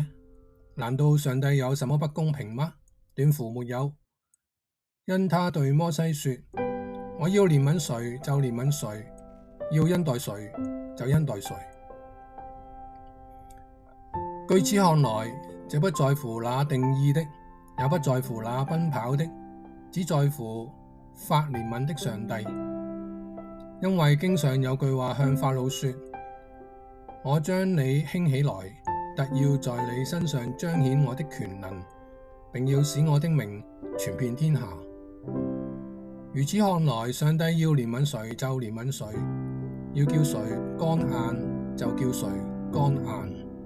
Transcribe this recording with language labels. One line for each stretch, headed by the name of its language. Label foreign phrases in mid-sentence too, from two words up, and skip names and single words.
Chinese: 難道上帝有什麼不公平嗎？斷乎沒有，因他對摩西說：我要憐憫誰就憐憫誰，要恩待誰就恩待誰。據此看來，這不在乎那定義的，也不在乎那奔跑的，只在乎發憐憫的上帝。因為經上有句話向法老說：我將你興起來，特要在你身上彰顯我的權能，並要使我的名傳遍天下。如此看來，上帝要憐憫誰就憐憫誰，要叫誰剛硬就叫誰剛硬。